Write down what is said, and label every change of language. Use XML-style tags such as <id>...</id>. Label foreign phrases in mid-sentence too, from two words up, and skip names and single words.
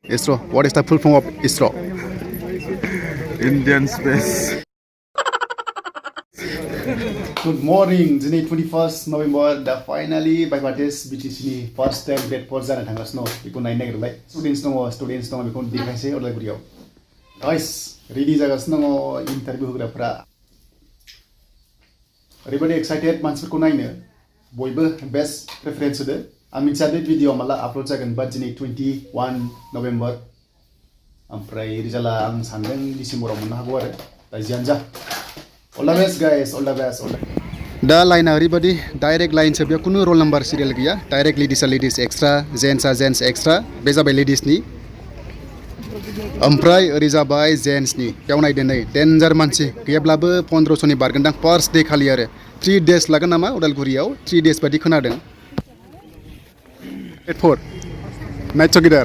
<en>ISRO. What is the full form of ISRO? Indian Space. Good morning. Today 21st November. The finally by parties</en> <brx>BTC ni</brx> <en>first time grade</en> <brx>4 जाना थांगासिनो बेखौ नायनो नागिरबाय students दङ बेखौ देखायसै अदालगुरियाव</brx> <en>guys ready</en> <brx>जागासिनो दङ इन्टारभिउ होग्राफोरा ओरैबायदि एक्साइटेड मानसिफोरखौ नायनो बयबो</brx> <en>best preference</en> <brx>होदो आं मिथिया बे भिडिअ माला आपलोड जागोन बाट दिनै 21 नभेम्बर ओमफ्राय रिजाल्टआ आं सानदों डिसेम्बराव मोननो हागौ आरो दा जियानो जा</brx> <en>all the best guys all the best</en> <brx>दा लाइना ओरैबायदि डाइरेक्ट लाइनसो बेयाव कुनु</brx> <en>roll number serial</en> <brx>गैया</brx> <en>direct ladies extra gents extra</en> <brx>बे जाबाय लेडिसनि ओमफ्राय ओरै जाबाय जेन्ट्सनि बेयाव नायदो नै डेन्जार मानसि गैयाब्लाबो 1500नि बारगोनदां</brx> <en>first day</en> <brx>खालि आरो 3 डेज लागोन नामा उदालगुरियाव 3 डेज बायदि खोनादों 4 नाइट चौकीदार</brx>